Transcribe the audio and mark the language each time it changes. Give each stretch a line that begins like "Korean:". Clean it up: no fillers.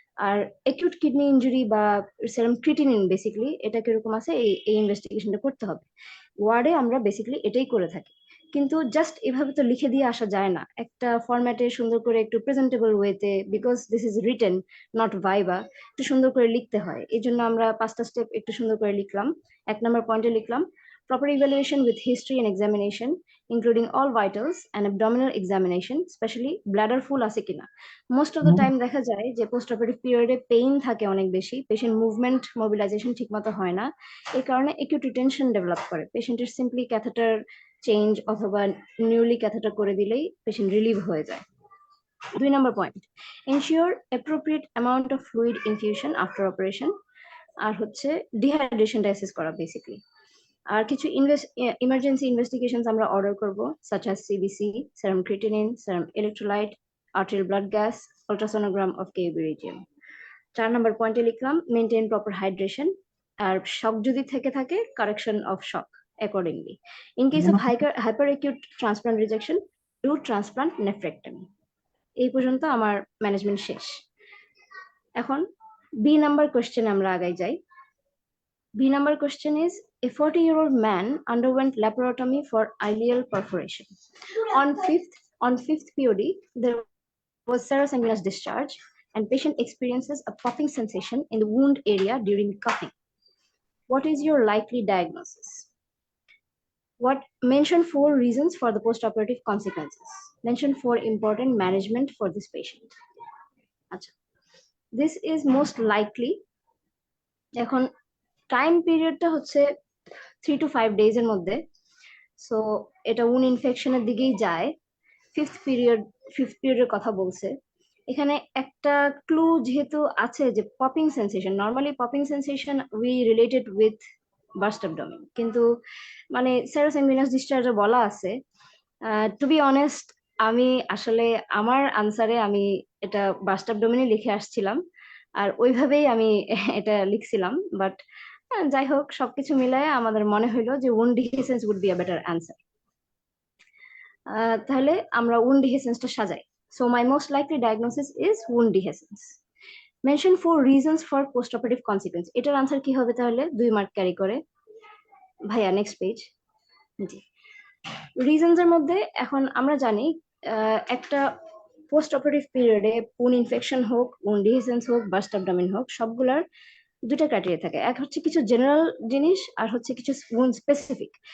Bangla: আর acute kidney injury বা সেরাম creatinine basically এটা কিরকম আছে এই ইনভেস্টিগেশনটা করতে হবে। ওয়ার্ডে আমরা বেসিক্যালি এটাই করে থাকি, কিন্তু জাস্ট এভাবে তো লিখে দিয়ে আসা যায় না, একটা ফরম্যাটে সুন্দর করে একটু প্রেজেন্টেবল ওয়েতে,
English: because this is written not viva,
Bangla: একটু সুন্দর করে লিখতে হয়। এই জন্য আমরা 5টা স্টেপ একটু সুন্দর করে লিখলাম। 1 নম্বর পয়েন্টে লিখলাম
English: proper evaluation with history and examination including all vitals and abdominal examination, especially bladder full
Bangla: আছে কিনা। মোস্ট অফ দ্য টাইম দেখা যায় যে পোস্ট অপারেটিভ পিরিয়ডে পেইন থাকে অনেক বেশি, পেশেন্ট মুভমেন্ট মোবিলাইজেশন ঠিকমতো হয় না, এই কারণে একটু রিটেনশন ডেভেলপ করে। পেশেন্টের সিম্পলি ক্যাথেটার চেঞ্জ অথবা নিউলি ক্যাথেটার করে দিলেই পেশেন্ট রিলিভ হয়ে যায়। 2 নম্বর point,
English: Ensure appropriate amount of fluid infusion after operation.
Bangla: আর হচ্ছে ডিহাইড্রেশনটা অ্যাসেস করা বেসিক্যালি। আর কিছু ইমার্জেন্সি ইনভেস্টিগেশনস আমরা অর্ডার করব, such as CBC, serum creatinine, serum electrolyte, arterial blood gas, ultrasonogram of KB region. 4 নম্বর পয়েন্টে লিখলাম মেনটেন প্রপার হাইড্রেশন, আর শক যদি থেকে থাকে correction of shock accordingly.
English: In case of hyper acute transplant rejection, do transplant nephrectomy.
Bangla: এই পর্যন্ত আমার management শেষ। এখন বি নাম্বার কোশ্চেনে আমরা আগাই যাই।
English: B number question is, a 40-year-old man underwent laparotomy for ileal perforation. On fifth POD, there was serous discharge and patient experiences a popping sensation in the wound area during cuffing. What is your likely diagnosis? Mention 4 reasons for the postoperative consequences. Mention 4 important management for this patient. Achha. This is most likely.
Bangla: এখন time পিরিয়ডটা হচ্ছে 3 to 5 days এর মধ্যে, so এটা উন ইনফেকশনের দিকেই যায়। Fifth পিরিয়ডের কথা বলছে এখানে। একটা ক্লু যেহেতু আছে যে popping sensation, normally popping sensation
English: we related with burst abdomen,
Bangla: কিন্তু মানে সেরোসেঙ্গুইনাস ডিসচার্জে বলা আছে। টু বি অনেস্ট, আমি আসলে আমার আনসারে আমি এটা বার্স্ট অ্যাবডোমেনই লিখে আসছিলাম, আর ওইভাবেই আমি এটা লিখছিলাম। বাট যাই হোক, সবকিছু মিলায় আমাদের মনে হইলো যে
English: wound dehiscence would be a better answer.
Bangla: তাহলে আমরা wound dehiscence-টা সাজাই।
English: So my most likely diagnosis is wound dehiscence. Mention 4 reasons for postoperative consequence.
Bangla: এটার আনসার কি হবে তাহলে? 2 মার্ক ক্যারি করে। ভাইয়া নেক্সট পেজ। জি, রিজনস এর মধ্যে এখন আমরা জানি একটা পোস্ট অপারেটিভ পিরিয়ডে wound ইনফেকশন হোক, wound dehiscence হোক, বার্স্ট অ্যাবডোমেন হোক, সবগুলার 2টা ক্রাইটেরিয়া থাকে। এক হচ্ছে কিছু জেনারেল জিনিস, আর হচ্ছে কিছু wound স্পেসিফিক।